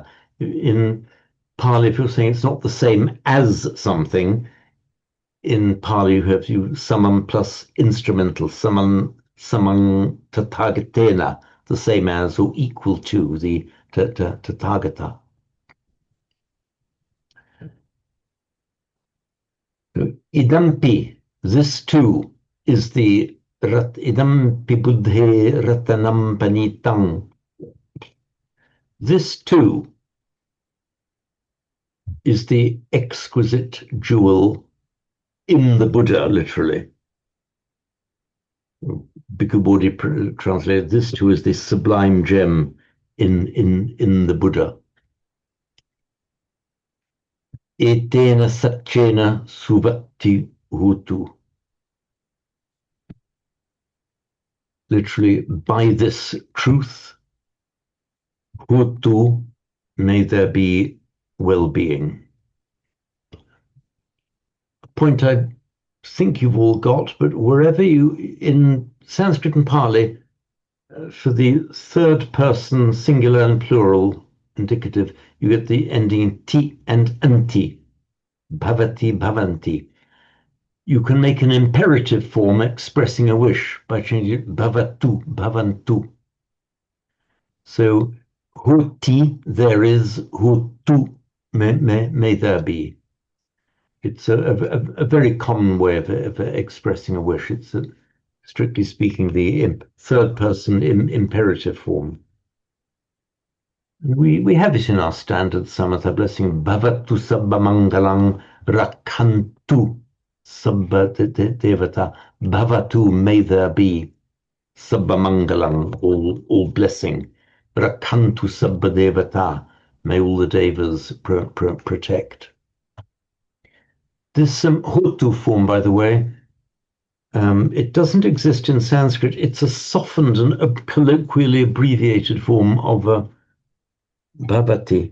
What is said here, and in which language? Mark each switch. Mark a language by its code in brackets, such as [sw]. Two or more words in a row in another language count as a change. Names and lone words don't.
[en] In Pali, if you're saying it's not the same as something, in Pali you have summon plus instrumental, [pi] summon Tathagatena, [en] the same as or equal to the Tathagata. Idampi, this too is the [pi] idampi buddhe ratanam panitang. [en] This too is the exquisite jewel in the Buddha, literally. Bhikkhu Bodhi translated, this too is the sublime gem in the Buddha. [pi] Etena satchena suvatti hutu. [en] Literally, by this truth, hutu, may there be well-being. A point I think you've all got, but wherever you, in Sanskrit and Pali, for the third person singular and plural indicative, you get the ending ti and anti, [pi] bhavati, bhavanti. [en] You can make an imperative form expressing a wish by changing it [pi] bhavatu, bhavantu. [en] So hoti, there is, hutu, may there be. It's a very common way of expressing a wish. It's strictly speaking the third person imperative form. We have it in our standard Samatha blessing, [pi] bhavatu sabba mangalang rakhantu sabba devata, bhavatu, [en] may there be, [pi] sabba mangalang, [en] all blessing, [pi] rakhantu sabba devata, [en] may all the devas protect. This hotu form, by the way, it doesn't exist in Sanskrit. It's a softened and a colloquially abbreviated form of bhavati.